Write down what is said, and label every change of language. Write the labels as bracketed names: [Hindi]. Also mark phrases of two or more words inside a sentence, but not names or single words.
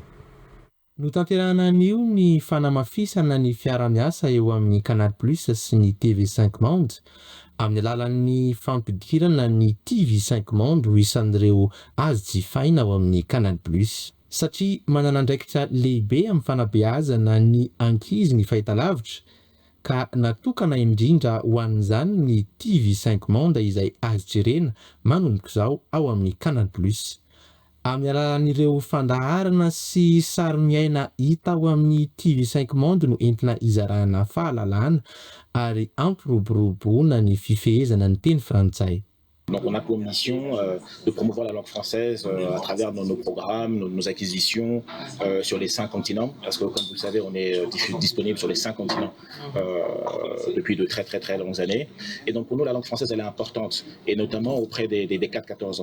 [Malagasy] No tanterahana anio ny fanamafisana ny fiaramiasa eo amin'ny Canal Plus sy ny TV5 Monde amin'ny alalan'ny fampidirana ny TV5 Monde ho isan'ireo azo jifaina ao amin'ny Canal Plus satria manana andraikitra lehibe amin'ny fanabeazana ny ankizy ny fahitalavitra ka natokana indrindra ho an'izany ny TV5 Monde izay azo jerena manomboka izao ao amin'ny Canal Plus. Amin'ny alalan'ireo fandaharana sy sary miaina hita ao amin'ny TV5 Monde no entina izarahana fahalalana ary ampiroboroboana ny fifehezana ny teny frantsay. [French] Donc on a pour mission de promouvoir la langue française à travers nos programmes, nos acquisitions sur les 5 continents, parce que comme vous le savez, on est disponible sur les 5 continents depuis de très longues années. Et donc pour nous, la langue française, elle est importante, et notamment auprès des 4-14 ans.